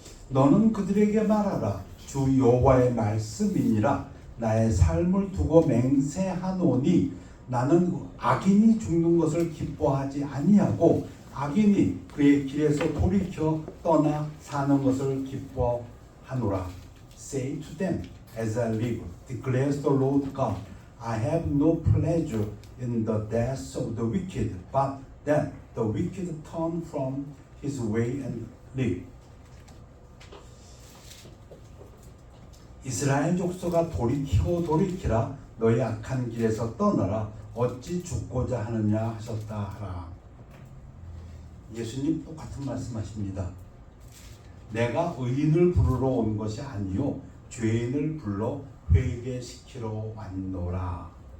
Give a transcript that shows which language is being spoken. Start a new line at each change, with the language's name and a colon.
Korean: 너는 그들에게 말하라. 주 여호와의 말씀이니라. 나의 삶을 두고 맹세하노니 나는 악인이 죽는 것을 기뻐하지 아니하고 악인이 그의 길에서 돌이켜 떠나 사는 것을 기뻐하노라.
English: Say to them, as I live, declares the Lord God, I have no pleasure in the death of the wicked, but that the wicked turn from his way and live.
Korean: 이스라엘 족속아 돌이키라. 너희 악한 길에서 떠나라. 어찌 죽고자 하느냐 하셨다 하라. 예수님 똑같은 말씀하십니다. 내가 의인을 부르러 온 것이 아니요 죄인을 불러 회개시키러 왔노라.